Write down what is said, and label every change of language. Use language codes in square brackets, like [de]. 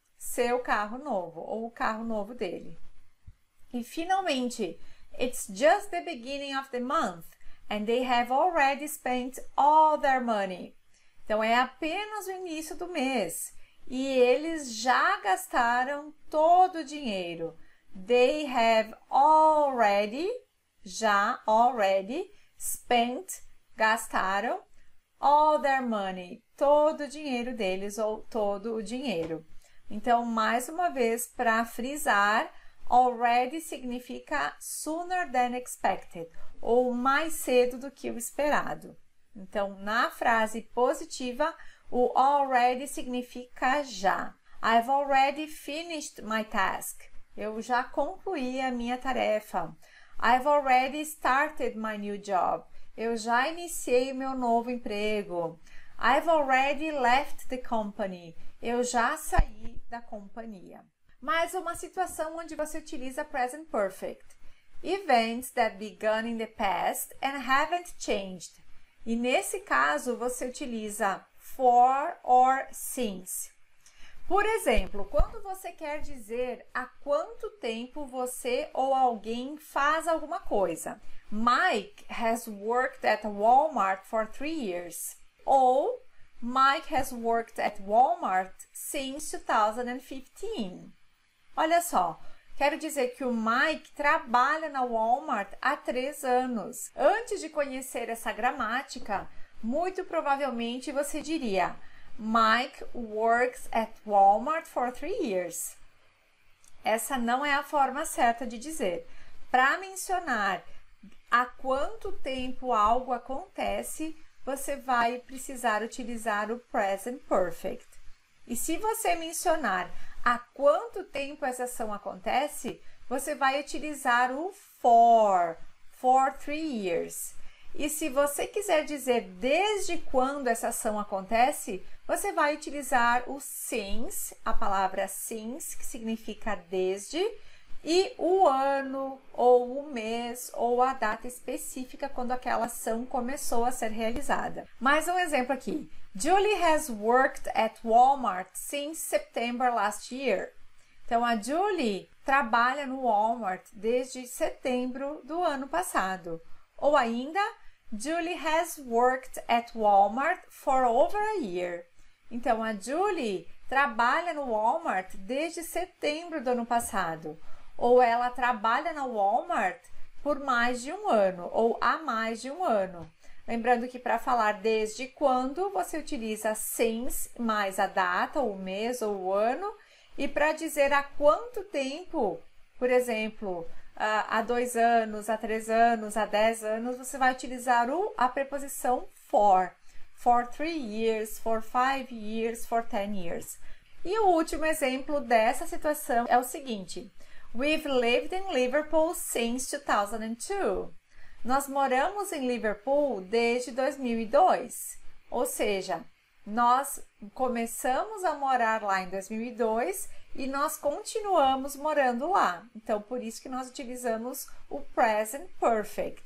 [pt] seu carro novo ou o carro novo dele. E finalmente, [en] it's just the beginning of the month and they have already spent all their money. [pt] Então é apenas o início do mês e eles já gastaram todo o dinheiro. [en] They have already spent, [pt] gastaram, [en] all their money, [pt] todo o dinheiro deles ou todo o dinheiro. Então, mais uma vez, para frisar, already significa [en] sooner than expected, [pt] ou mais cedo do que o esperado. Então, na frase positiva, o already significa já. [en] I've already finished my task. [pt] Eu já concluí a minha tarefa. [en] I've already started my new job. [pt] Eu já iniciei o meu novo emprego. [en] I've already left the company. [pt] Eu já saí da companhia. Mais uma situação onde você utiliza present perfect. [en] Events that began in the past and haven't changed. [pt] E nesse caso, você utiliza for or since. Por exemplo, quando você quer dizer há quanto tempo você ou alguém faz alguma coisa. [en] Mike has worked at Walmart for 3 years. [pt] Ou [en] Mike has worked at Walmart since 2015. [pt] Olha só, quero dizer que o Mike trabalha na Walmart há 3 anos. Antes de conhecer essa gramática, muito provavelmente você diria [en] Mike works at Walmart for 3 years. [pt] Essa não é a forma certa de dizer. Para mencionar há quanto tempo algo acontece, você vai precisar utilizar o present perfect. E se você mencionar há quanto tempo essa ação acontece, você vai utilizar o [en] for 3 years. [pt] E se você quiser dizer desde quando essa ação acontece, você vai utilizar o since, a palavra since, que significa desde, e o ano, ou o mês, ou a data específica quando aquela ação começou a ser realizada. Mais um exemplo aqui. [en] Julie has worked at Walmart since September last year. [pt] Então, a Julie trabalha no Walmart desde setembro do ano passado. Ou ainda, [en] Julie has worked at Walmart for over a year. [pt] Então, a Julie trabalha no Walmart desde setembro do ano passado. Ou ela trabalha na Walmart por mais de um ano, ou há mais de um ano. Lembrando que para falar desde quando, você utiliza since mais a data, o mês ou o ano. E para dizer há quanto tempo, por exemplo, há 2 anos, há 3 anos, há 10 anos, você vai utilizar a preposição [en] for 3 years, for 5 years, for 10 years. [pt] E o último exemplo dessa situação é o seguinte. [en] We've lived in Liverpool since 2002. [pt] Nós moramos em Liverpool desde 2002. Ou seja, nós começamos a morar lá em 2002 e nós continuamos morando lá. Então, por isso que nós utilizamos o present perfect.